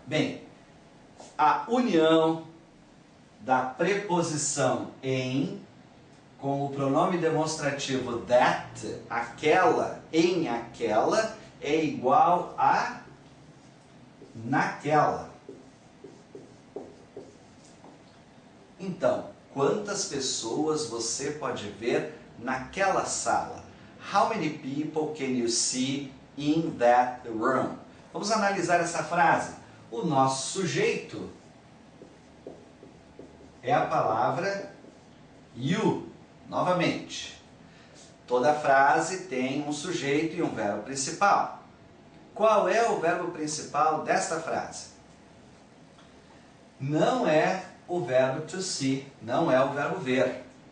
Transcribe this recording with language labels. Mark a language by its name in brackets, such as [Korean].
[Portuguese] Bem, a união da preposição em com o pronome demonstrativo that, aquela, em aquela, é igual a naquela. Então, quantas pessoas você pode ver naquela sala? [English] How many people can you see in that room? [Portuguese] Vamos analisar essa frase. O nosso sujeito é a palavra you. Novamente, toda frase tem um sujeito e um verbo principal. Qual é o verbo principal desta frase? Não é o verbo to see, não é o verbo ver.